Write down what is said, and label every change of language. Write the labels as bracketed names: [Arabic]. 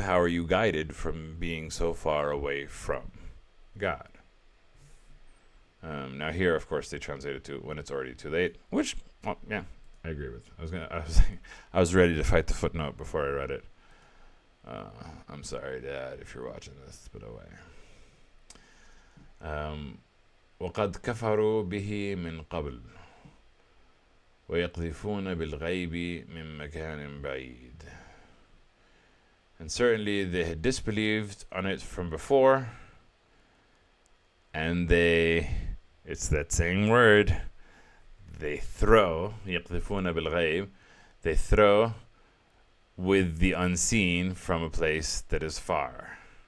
[English] How are you guided from being so far away from God? Now here, of course, they translate it to when it's already too late, which, well, yeah, I agree with. I was ready to fight the footnote before I read it. I'm sorry, Dad, if you're watching this, but away. [Arabic] وقد كفروا به من قبل ويقذفون بالغيب من مكان بعيد. [English] And certainly they had disbelieved on it from before, and it's that same word, they throw, [Arabic] يقذفون بالغيب, [English] they throw with the unseen from a place that is far.